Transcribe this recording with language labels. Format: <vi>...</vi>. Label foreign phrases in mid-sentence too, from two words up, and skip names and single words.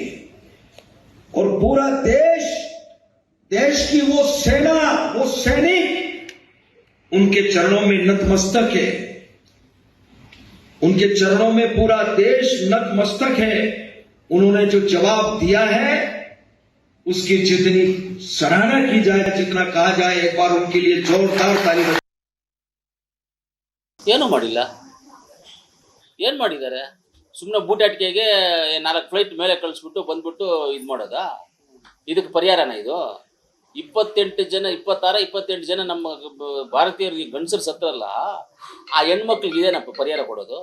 <hi>और पूरा देश की वो सेना, वो सैनिक उनके चरणों में नतमस्तक है. उनके चरणों में पूरा देश नतमस्तक है. उन्होंने जो जवाब दिया है उसकी जितनी सराहना की जाए, जितना कहा जाए, एक बार उनके लिए जोरदार ताली.</hi> <kn>ಏನು ಮಾಡಿಲ್ಲ, ಏನು ಮಾಡಿದ್ದಾರೆ? ಸುಮ್ಮನೆ ಬೂಟಾಟಿಕೆಗೆ 4 ಫ್ಲೈಟ್ ಮೇಲೆ ಕಳಿಸ್ಬಿಟ್ಟು ಬಂದ್ಬಿಟ್ಟು ಇದು ಮಾಡೋದಾ? ಇದಕ್ಕೆ ಪರಿಹಾರನ ಇದು? 26 ಜನ ನಮ್ಮ ಭಾರತೀಯರಿಗೆ ಗಂಡಸರು ಸತ್ತರಲ್ಲ, ಆ ಹೆಣ್ಮಕ್ಳಿಗೆ ಇದೇನಪ್ಪ ಪರಿಹಾರ ಕೊಡೋದು?</kn>